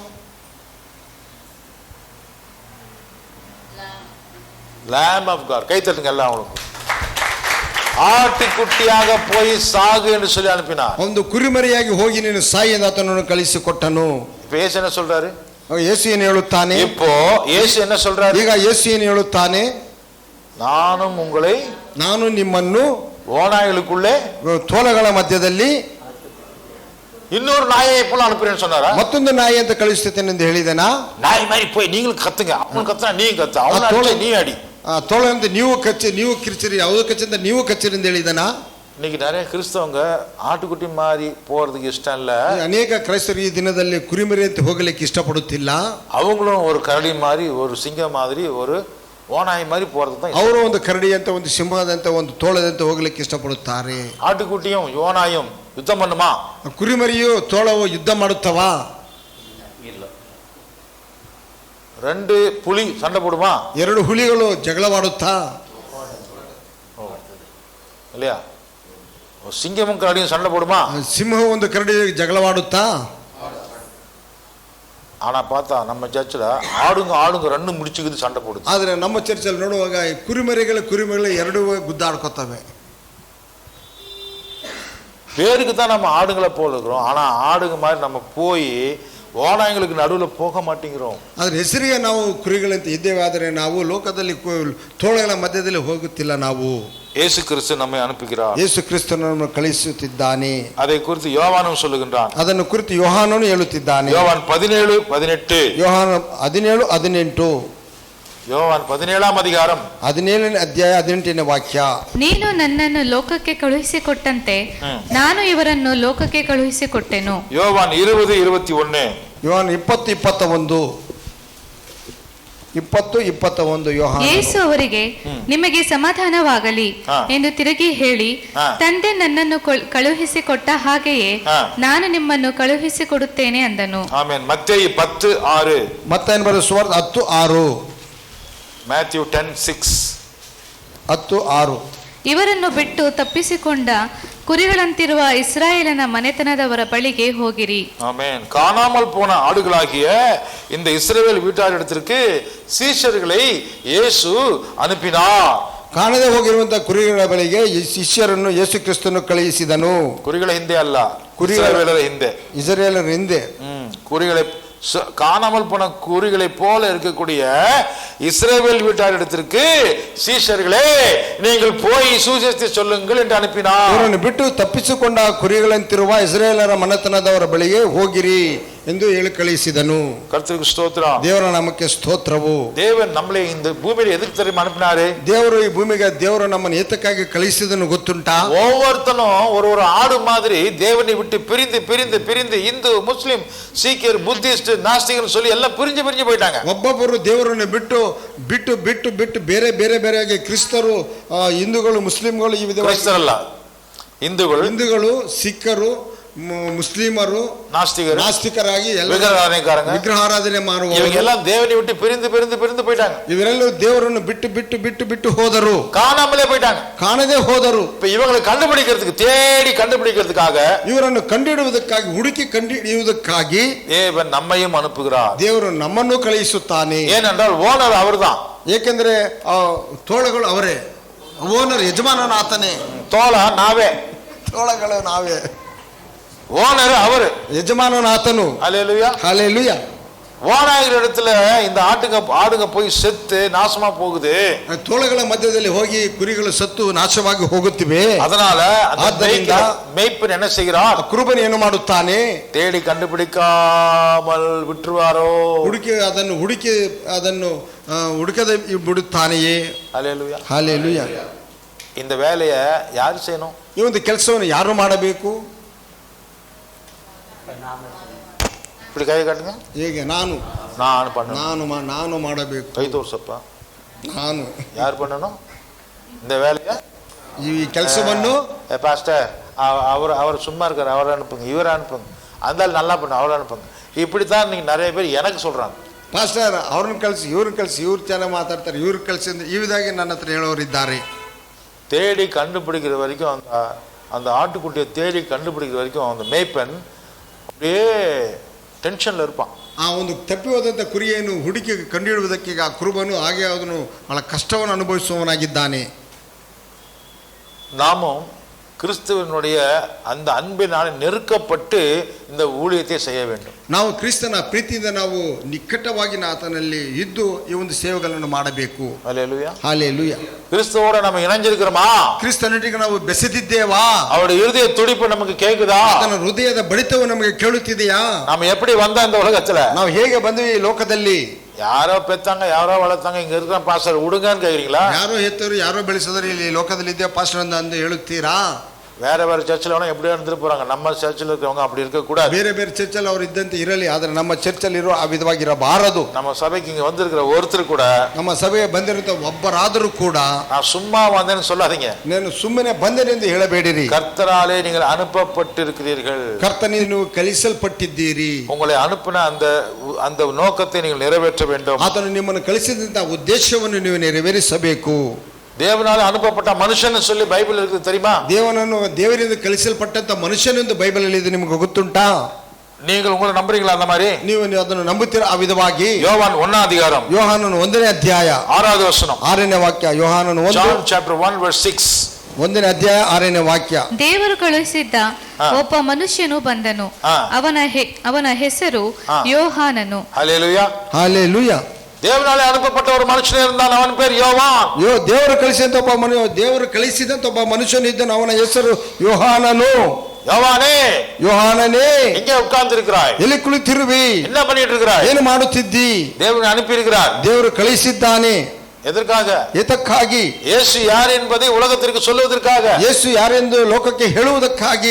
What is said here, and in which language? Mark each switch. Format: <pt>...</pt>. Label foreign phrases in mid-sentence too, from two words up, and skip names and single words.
<en>lamb of God.</en> <ta>கை தட்டுங்க எல்லாம் அவங்களுக்கு. ஆட்டுக்குட்டியாக போய் சாகு என்று சொல்லி அனுப்பினார்.</ta> <kn>ಒಂದು ಕುರಿಮರಿಯಾಗಿ ಹೋಗಿ ನೀನು ಸಾಯಿ ಎಂದು ಆತನನ್ನು ಕಳಿಸಿಕೊಟ್ಟನು.</kn> <ta>இப்போ இயேசு என்ன சொல்றாரு?</ta> <kn>ಯೇಸು ಏನು ಹೇಳುತ್ತಾನೆ?</kn> <ta>இப்போ இயேசு என்ன சொல்றாரு?</ta> <kn>ಈಗ ಯೇಸು ಏನು ಹೇಳುತ್ತಾನೆ? ನಾನು ನಿಮ್ಮನ್ನು</kn> <ta>ಓನಾಯಿகளுக்குள்ளே</ta> <kn>ತೋಳಗಳ ಮಧ್ಯದಲ್ಲಿ</kn> <ta>இன்னொரு நாயை போல அனுப்புறேன்னு சொன்னாரா?</ta> <kn>ಮತ್ತೊಂದು ನಾಯಿ ಅಂತ ಕಳಿಸ್ತೇನೆ ಎಂದು ಹೇಳಿದನಾ?</kn> <ta>நாய் மாதிரி போய் நீங்களும் கத்துங்க, அவன் கத்துனா நீங்க கத்து, அவன் அடிச்சா நீ அடி.</ta> <kn>ತೋಳಂತ ನೀವು ಕಚ್ಚಿ ನೀವು ಕಿರ್ಚಿರಿ, ಅವ್ರು ಕಚ್ಚಿಂದ ನೀವು ಕಚ್ಚಿರಿ ಎಂದು ಹೇಳಿದನಾ?</kn> <ta>இன்னைக்கு நிறைய கிறிஸ்தவங்க ஆட்டுக்குட்டி மாதிரி போறதுக்கு இஷ்டம் இல்ல.</ta> <kn>ಅನೇಕ ಕ್ರೈಸ್ತರು ಈ ದಿನದಲ್ಲಿ ಕುರಿಮರಿ ಅಂತ ಹೋಗಲಿಕ್ಕೆ ಇಷ್ಟಪಡುತ್ತಿಲ್ಲ.</kn> <ta>அவங்களும் ஒரு கரடி மாதிரி, ஒரு சிங்கம் மாதிரி, ஒரு ஓநாய் மாதிரி போறதுக்கு தான்.</ta> <kn>ಅವರು ಒಂದು ಕರಡಿ ಅಂತ, ಒಂದು ಸಿಂಹದಂತೆ, ಒಂದು ತೋಳದಂತೆ ಹೋಗಲಿಕ್ಕೆ ಇಷ್ಟಪಡುತ್ತಾರೆ.</kn> <ta>ஆட்டுக்குட்டியும் யோனாயும் யுத்தம் பண்ணுமா?</ta> <kn>ಕುರಿಮರಿಯು ತೋಳವು ಯುದ್ಧ ಮಾಡುತ್ತವಾ?</kn> <ta>இல்ல. ரெண்டு புலி சண்டை போடுமா?</ta> <kn>ಎರಡು ಹುಲಿಗಳು ಜಗಳವಾಡುತ್ತಾ?</kn> <ta>இல்லையா? சிங்கமும் கரடியும் சண்டை போடுமா?</ta> <kn>ಸಿಂಹವು ಒಂದು ಕರಡಿ ಜಗಳವಾಡುತ್ತಾ?</kn> <ta>ஆனா பார்த்தா நம்ம சர்ச்சில் ஆடுங்க ரெண்டு முடிச்சுக்குது, சண்டை போடுது.</ta> <kn>ಆದರೆ ನಮ್ಮ ಚರ್ಚಲ್ಲಿ ನೋಡುವಾಗ ಕುರಿಮರಿಗಳು ಎರಡು ಗುದ್ದಾಡ್ಕೊತವೆ.</kn> <ta>பேருக்கு தான் நம்ம ஆடுங்களை போல இருக்கிறோம், ஆனா ஆடுங்க மாதிரி நம்ம போய் ஓநாய்களுக்கு நடுவில் போக மாட்டேங்கிறோம்.</ta> <kn>ಆದರೆ ಹೆಸರಿಗೆ ನಾವು ಕುರಿಗಳಂತೆ ಇದ್ದೇವೆ, ಆದರೆ ನಾವು ಲೋಕದಲ್ಲಿ ತೋಳಗಳ ಮಧ್ಯದಲ್ಲಿ ಹೋಗುತ್ತಿಲ್ಲ. ನಾವು</kn> <ta>இயேசு கிறிஸ்து நம்மை அனுப்புகிறார்,</ta> <kn>ಯೇಸು ಕ್ರಿಸ್ತನನ್ನು ಕಳಿಸುತ್ತಿದ್ದಾನೆ.</kn> <ta>அதை குறித்து யோவானும் சொல்லுகின்றான்.</ta> <kn>ಅದನ್ನು ಕುರಿತು ಯೋಹಾನನು ಹೇಳುತ್ತಿದ್ದಾನೆ.</kn> <ta>யோவான் 17:18.</ta> <kn>ಯೋಹಾನ 17:18.</kn> <ta>யோவான் 17ஆம் அதிகாரம்</ta> <kn>17ನೇ ಅಧ್ಯಾಯ 18ನೇ ವಾಕ್ಯ. ನೀನು ನನ್ನನ್ನು ಲೋಕಕ್ಕೆ ಕಳುಹಿಸಿಕೊಟ್ಟಂತೆ ನಾನು ಇವರನ್ನು ಲೋಕಕ್ಕೆ ಕಳುಹಿಸಿಕೊಟ್ಟೆನು.</kn> <ta>யோவான் 20:21.</ta> <kn>ಯೋಹಾನ 20:21. ಯೋಹಾನ. ಯೇಸು ಅವರಿಗೆ ನಿಮಗೆ ಸಮಾಧಾನವಾಗಲಿ ಎಂದು ತಿರುಗಿ ಹೇಳಿ, ತಂದೆ ನನ್ನನ್ನು ಕಳುಹಿಸಿಕೊಟ್ಟ ಹಾಗೆಯೇ ನಾನು ನಿಮ್ಮನ್ನು ಕಳುಹಿಸಿಕೊಡುತ್ತೇನೆ ಅಂದನು. ಆಮೆನ್. ಮತ್ತೇಯ 10:6. ಮತ್ತಾಯನ ಬರೆದ ಸುವಾರ್ತೆ 10:6. ಮ್ಯಾಥ್ಯೂ 10:6. 10:6. ಇವರನ್ನು ಬಿಟ್ಟು ತಪ್ಪಿಸಿಕೊಂಡ ಕುರಿಗಳಂತಿರುವ ಇಸ್ರಾಯೇಲನ ಮನೆತನದವರ ಬಳಿಗೆ ಹೋಗಿರಿ.</kn> <ta>ஆமென். காணாமல் போன ஆடுகளாகிய இந்த இஸ்ரவேல் வீட்டாரிடத்திற்கு சீஷர்களை இயேசு அனுப்பினார்.</ta> <kn>ಕಾಣದೆ ಹೋಗಿರುವಂತಹ ಕುರಿಗಳ ಬಳಿಗೆ ಶಿಷ್ಯರನ್ನು ಯೇಸು ಕ್ರಿಸ್ತನು ಕಳುಹಿಸಿದನು. ಕುರಿಗಳ ಹಿಂದೆ ಅಲ್ಲ, இஸ்ரவேலರ ಹಿಂದೆ. ಇಸ್ರಾಯೇಲರ ಹಿಂದೆ.</kn> <ta>குறிகளை காணாமல் போன குறிகளை போல இருக்கக்கூடிய இஸ்ரவேல் வீட்டாரிடத்திற்கு சீஷர்களே நீங்கள் போய் சுவிசேஷத்தை சொல்லுங்கள் என்று அனுப்பினார்.</ta> <kn>ಇವರನ್ನು ಬಿಟ್ಟು ತಪ್ಪಿಸಿಕೊಂಡ ಕುರಿಗಳಂತಿರುವ ಇಸ್ರಾಯೇಲರ ಮನೆತನದವರ ಬಳಿಗೆ ಹೋಗಿರಿ ಎಂದು ಹೇಳಿ ಕಳಿಸಿದನು.</kn> <ta>கர்த்தருக்கு ஸ்தோத்திரம்.</ta> <kn>ದೇವರ ನಾಮಕ್ಕೆ ಸ್ತೋತ್ರವು.</kn> <ta>தேவன் நம்மளை இந்த பூமியில எதுக்கு தெரியுமா அனுப்பினாரு?</ta> <kn>ದೇವರು ಈ ಭೂಮಿಗೆ ದೇವರು ನಮ್ಮನ್ನು ಏತಕ್ಕಾಗಿ ಕಳಿಸಿದನು ಗೊತ್ತುಂಟಾ?</kn> <ta>ஒவ்வொருத்தனும் ஒரு ஆடு மாதிரி தேவனை விட்டு பிரிந்து பிரிந்து பிரிந்து இந்து முஸ்லிம் சீக்கியர் புத்திஸ்ட் நாஸ்திகர் சொல்லி எல்லாம் பிரிஞ்சு பிரிஞ்சு போயிட்டாங்க.</ta> <kn>ಒಬ್ಬೊಬ್ಬರು ದೇವರನ್ನು ಬಿಟ್ಟು ಬಿಟ್ಟು ಬಿಟ್ಟು ಬಿಟ್ಟು ಬೇರೆ ಬೇರೆ ಬೇರೆಯಾಗಿ ಕ್ರಿಸ್ತರು, ಹಿಂದೂಗಳು, ಮುಸ್ಲಿಂಗಳು, ಈ</kn> <ta>கிறிஸ்தவரல்ல,</ta> <kn>ಹಿಂದೂಗಳು, ಸಿಖ್ಖರು, ಮುಸ್ಲಿಮರು, ನಾಸ್ತಿಕರಾಗಿ ವಿಗ್ರಹಾರಾಧನೆ ಮಾಡುವ</kn> <ta>எல்லாம் தேவனை விட்டு பிரிந்து பிரிந்து பிரிந்து போயிட்டாங்க.</ta> <kn>ಇವರೆಲ್ಲರೂ ದೇವರನ್ನು ಬಿಟ್ಟು ಬಿಟ್ಟು ಬಿಟ್ಟು ಬಿಟ್ಟು ಹೋದರು,</kn> <ta>காணாமலே போயிட்டாங்க,</ta> <kn>ಕಾಣದೇ ಹೋದರು.</kn> <ta>இப்ப இவங்களை கண்டுபிடிக்கிறதுக்கு, தேடி கண்டுபிடிக்கிறதுக்காக,</ta> <kn>ಇವರನ್ನು ಕಂಡುಹಿಡಿಯುವುದಕ್ಕಾಗಿ, ಹುಡುಕಿ ಕಂಡುಹಿಡಿಯುವುದಕ್ಕಾಗಿ</kn> <ta>தேவன் நம்மையும் அனுப்புகிறார்.</ta> <kn>ದೇವರು ನಮ್ಮನ್ನು ಕಳುಹಿಸುತ್ತಾನೆ.</kn> <ta>ஏனென்றால் ஓனர் அவர்தான்.</ta> <kn>ಏಕೆಂದ್ರೆ ತೋಳಗಳು ಅವರೇ, ಓನರ್ ಯಜಮಾನನ ಆತನೇ, ತೋಳ ನಾವೇ, ತೋಳಗಳು ನಾವೇ,</kn> <ta>ஓனர் அவரு,</ta> <kn>ಯಜಮಾನನ ಆತನು.</kn> <ta>ஹல்லேலூயா, ஹல்லேலூயா. ஓனாகிற இடத்துல இந்த ஆடுங்க போய் செத்து நாசமா போகுது.</ta> <kn>ತೋಳಗಳ ಮಧ್ಯದಲ್ಲಿ ಹೋಗಿ ಕುರಿಗಳು ಸತ್ತು ನಾಶವಾಗಿ ಹೋಗುತ್ತಿವೆ.</kn> <ta>அதனால மேய்ப்பன் என்ன செய்கிறார்?</ta> <kn>ಕುರುಬನು ಏನು ಮಾಡುತ್ತಾನೆ?</kn> <ta>தேடி கண்டுபிடிக்காமல் விட்டுருவாரோ?</ta> <kn>ಹುಡುಕಿ ಅದನ್ನು ಹುಡುಕದೆ ಬಿಡುತ್ತಾನೆಯೇ?</kn> <ta>ஹல்லேலூயா, ஹல்லேலூயா. இந்த வேலையை யாரு செய்யணும்?</ta> <kn>ಈ ಒಂದು ಕೆಲಸವನ್ನು ಯಾರು ಮಾಡಬೇಕು?</kn> <ta>இப்படி கை காட்டுங்க.</ta> <kn>ಹೇಗೆ? ನಾನು ಮಾಡಬೇಕು. ಕೈ ತೋರ್ಸಪ್ಪ. ನಾನು</kn> <ta>யார் பண்ணணும் இந்த வேலையை?</ta> <kn>ಈ ಕೆಲಸವನ್ನು</kn> <ta>பாஸ்டர் அவர் சும்மா இருக்காரு, அவரை அனுப்புங்க, இவரை அனுப்புங்க, அந்த நல்லா பண்ண, அவரை அனுப்புங்க. இப்படித்தான் நீங்க நிறைய பேர் எனக்கு சொல்றாங்க.</ta> <kn>ಪಾಸ್ಟರ್ ಅವ್ರನ್ನ ಕಳಿಸಿ, ಇವ್ರನ್ನ ಕಳಿಸಿ, ಇವ್ರು ಚೆನ್ನಾಗಿ ಮಾತಾಡ್ತಾರೆ, ಇವ್ರ ಕಳಿಸಿ ಈ ವಿಧಾಗಿ ನನ್ನ ಹತ್ರ ಹೇಳೋರಿದ್ದಾರೆ.</kn> <ta>தேடி கண்டுபிடிக்கிற வரைக்கும் அந்த ஆட்டுக்குட்டியை தேடி கண்டுபிடிக்கிற வரைக்கும் அந்த மேய்ப்பன் அப்படியே ಟೆನ್ಷನ್ல இருப்பான்.</ta> <kn>ಆ ಒಂದು ತಪ್ಪಿ ಹೋದಂಥ ಕುರಿಯನ್ನು ಹುಡುಕಿ ಕಂಡುಹಿಡುವುದಕ್ಕೆ ಆ ಕುರುಬನು ಹಾಗೆ ಅವನು ಬಹಳ ಕಷ್ಟವನ್ನು ಅನುಭವಿಸುವವನಾಗಿದ್ದಾನೆ.</kn> <ta>நாமும் கிறிஸ்துவனுடைய அந்த அன்பினால் நெருக்கப்பட்டு இந்த ஊழியத்தை செய்ய வேண்டும்.</ta> <kn>ನಾವು ಕ್ರಿಸ್ತನ ಪ್ರೀತಿಯಿಂದ ನಾವು ನಿಕಟವಾಗಿ ಆತನಲ್ಲಿ ಇದ್ದು ಈ ಒಂದು ಸೇವೆಗಳನ್ನು ಮಾಡಬೇಕು.</kn> <ta>ஹல்லேலூயா.</ta> <kn>ಹಾಲೆಲೂಯಾ.</kn> <ta>கிறிஸ்துவோட நம்ம இணைஞ்சிருக்கிறோமா?</ta> <kn>ಕ್ರಿಸ್ತನೊಟ್ಟಿಗೆ ನಾವು ಬೆಸೆದಿದ್ದೇವಾ?</kn> <ta>அவருடைய இருதய துடிப்பு நமக்கு கேக்குதா?</ta> <kn>ಆತನ ಹೃದಯದ ಬಡಿತವು ನಮಗೆ ಕೇಳುತ್ತಿದೆಯಾ?</kn> <ta>நாம எப்படி வந்த இந்த உலகத்துல?</ta> <kn>ನಾವು ಹೇಗೆ ಬಂದ್ವಿ ಈ ಲೋಕದಲ್ಲಿ?</kn> <ta>யாரோ பெத்தாங்க, யாரோ வளர்த்தாங்க, இங்க இருக்கிற பாஸ்டர் விடுங்கன்னு கேக்குறீங்களா?</ta> <kn>ಯಾರೋ ಹೆತ್ತರು ಯಾರೋ ಬೆಳೆಸಿದ್ರೆ ಇಲ್ಲಿ ಲೋಕದಲ್ಲಿ ಇದ್ದೇ ಪಾಸ್ಟರ್ ಅಂತ ಹೇಳುತ್ತೀರಾ?</kn> <ta>வேற வேற சர்ச்சில் வேணா எப்படியா இருந்துட்டு போறாங்க. நம்ம சர்ச்சில் இருக்கிறவங்க அப்படி இருக்க கூடாது.</ta> <kn>ಬೇರೆ ಬೇರೆ ಚರ್ಚಲ್ಲಿ ಅವರು ಇದ್ದಂತೆ ಇರಲಿ, ಆದರೆ ನಮ್ಮ ಚರ್ಚಲ್ಲಿ ಇರೋ ಆ ವಿಧವಾಗಿರಬಾರದು.</kn> <ta>நம்ம சபைக்கு இங்க வந்திருக்கிற ஒருத்தர் கூட,</ta> <kn>ನಮ್ಮ ಸಭೆಗೆ ಬಂದಿರುತ್ತ ಒಬ್ಬರಾದರೂ ಕೂಡ</kn> <ta>நான் சும்மா வந்தேன்னு சொல்லாதீங்க.</ta> <kn>ನಾನು ಸುಮ್ಮನೆ ಬಂದೆನೆಂದು ಹೇಳಬೇಡಿರಿ.</kn> <ta>கர்த்தராலே நீங்கள் அனுப்பப்பட்டிருக்கிறீர்கள்.</ta> <kn>ಕರ್ತನಿಂದ ನೀವು ಕಳಿಸಲ್ಪಟ್ಟಿದ್ದೀರಿ.</kn> <ta>உங்களை அனுப்பின அந்த நோக்கத்தை நீங்கள் நிறைவேற்ற வேண்டும்.</ta> <kn>ಆತನು ನಿಮ್ಮನ್ನು ಕಳಿಸಿದಂತ ಉದ್ದೇಶವನ್ನು ನೀವು ನೆರವೇರಿಸಬೇಕು.</kn> <ta>தேவனால அனுப்பப்பட்ட மனுஷன் சொல்லி பைபிள் இருக்குது தெரியுமா?</ta> <kn>ದೇವರಿಂದ ಕಳಿಸಲ್ಪಟ್ಟಂತ ಮನುಷ್ಯನೆಂದು ಬೈಬಲ್ ಅಲ್ಲಿ ಇದೆ, ನಿಮಗೆ ಗೊತ್ತುಂಟಾ?</kn> <ta>நீங்கள் உங்களை நம்புறீங்களா அந்த மாதிரி?</ta> <kn>ನೀವು ಅದನ್ನು ನಂಬುತ್ತೀರಾ ಆ ವಿಧವಾಗಿ?</kn> <ta>யோவான் 1 அதிகாரம்,</ta> <kn>ಯೋಹಾನನ 1ನೇ ಅಧ್ಯಾಯ</kn> <ta>6வது வசனம்.</ta> <kn>6ನೇ ವಾಕ್ಯ. ಯೋಹಾನನ 1</kn> <en>John chapter 1 verse 6.</en> <kn>1ನೇ ಅಧ್ಯಾಯ 6ನೇ ವಾಕ್ಯ. ದೇವರು ಕಳುಹಿಸಿದ್ದ ಒಬ್ಬ ಮನುಷ್ಯನು ಬಂದನು, ಅವನ ಹೆಸರು ಯೋಹಾನನು.</kn> <ta>ஹல்லேலூயா.</ta> <kn>ಹಲ್ಲೆಲೂಯಾ.</kn> <ta>தேவனாலே அனுப்பப்பட்ட ஒரு மனுஷன் இருந்தான், அவன் பேர் யோவான்.</ta> <kn>ದೇವರು ಕಳಿಸಿದಂತ ಒಬ್ಬ ಮನುಷ್ಯನು ಇದ್ದನು, ಅವನ ಹೆಸರು ಯೋಹಾನನು.</kn> <ta>யோவானே,</ta> <kn>ಯೋಹಾನನೇ,</kn> <ta>எங்கே உட்கார்ந்து இருக்கிறாய்?</ta> <kn>ಎಲ್ಲಿ ಕುಳಿತಿರುವಿ?</kn> <ta>என்ன பண்ணிட்டு இருக்கிறாய்?</ta> <kn>ಏನು ಮಾಡುತ್ತಿದ್ದಿ?</kn> <ta>தேவன் அனுப்பி இருக்கிறார்.</ta> <kn>ದೇವರು ಕಳಿಸಿದ್ದಾನೆ.</kn> <ta>எதற்காக?</ta> <kn>ಎದಕ್ಕಾಗಿ?</kn> <ta>இயேசு யார் என்பதை உலகத்திற்கு சொல்லுவதற்காக.</ta> <kn>ಯೇಸು ಯಾರೆಂದು ಲೋಕಕ್ಕೆ ಹೇಳುವುದಕ್ಕಾಗಿ.</kn>